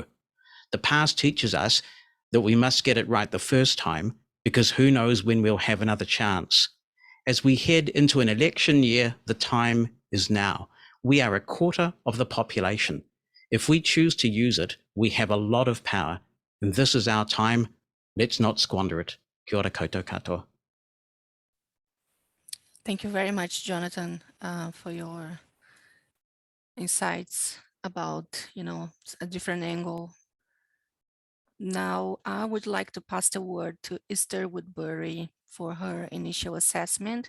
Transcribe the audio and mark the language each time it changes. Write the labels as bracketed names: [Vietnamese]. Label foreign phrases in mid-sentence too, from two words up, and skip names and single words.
[English] The past teaches us that we must get it right the first time because who knows when we'll have another chance. As we head into an election year, the time is now. We are a quarter of the population. If we choose to use it, we have a lot of power, and this is our time. Let's not squander it. [Māori] Kia ora koutou katoa. [English] Thank you very much, Jonathan, for your insights about, a different angle. Now, I would like to pass the word to Esther Woodbury for her initial assessment.